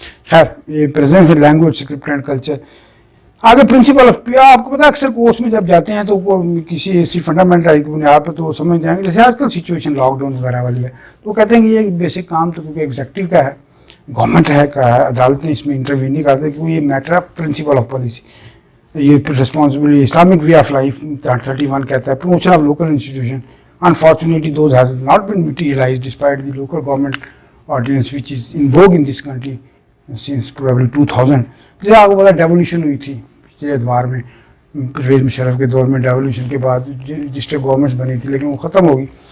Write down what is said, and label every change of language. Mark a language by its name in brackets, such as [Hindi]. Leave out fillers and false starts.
[Urdu] خیر, یہ present language script and culture. آگے پرنسپل آف آپ کو پتا ہے اکثر کورس میں جب جاتے ہیں تو کسی ایسی فنڈامنٹل رائٹ کی بنیاد پر تو سمجھ جائیں گے, جیسے آج کل سچویشن لاک ڈاؤن وغیرہ والی ہے, تو کہتے ہیں کہ یہ بیسک کام تو کیونکہ ایگزیکٹو کا ہے, گورنمنٹ ہے کا ہے, عدالتیں اس میں انٹرویو نہیں کرتے کیونکہ یہ matter of principle of policy. یہ responsibility Islamic way of life 31 کہتا ہے, promotion of local institution. [English] Unfortunately, those have not been materialized despite the local government ordinance which is in vogue in this country since probably 2000. [Urdu] جیسے آپ کو پتا devolution ہوئی تھی پچھلے ادوار میں, پرویز مشرف کے دور میں ڈیولیوشن کے بعد ڈسٹرکٹ گورنمنٹس بنی تھی, لیکن وہ ختم ہوگی.